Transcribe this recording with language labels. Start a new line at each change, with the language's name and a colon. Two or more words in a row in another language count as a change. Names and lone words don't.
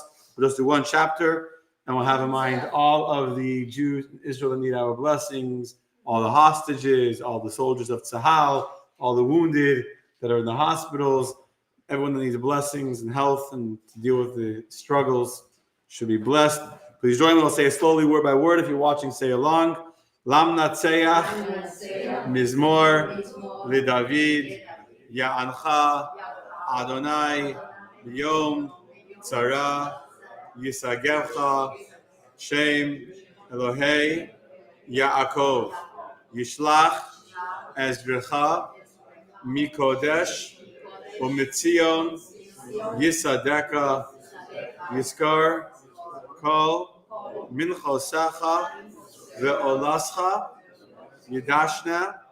English: We'll just do one chapter, and we'll have in mind all of the Jews in Israel that need our blessings, all the hostages, all the soldiers of Tzahal, all the wounded that are in the hospitals, everyone that needs blessings and health and to deal with the struggles should be blessed. Please join me. I'll say it slowly, word by word. If you're watching, say along.
Hebrew: למנצח מזמור לדוד יענך יהוה יום צרה ישגבך שם אלהי יעקב ישלח עזרך מקדש ומציון יסעדך יזכר כל מנחתך ועולתך ידשנה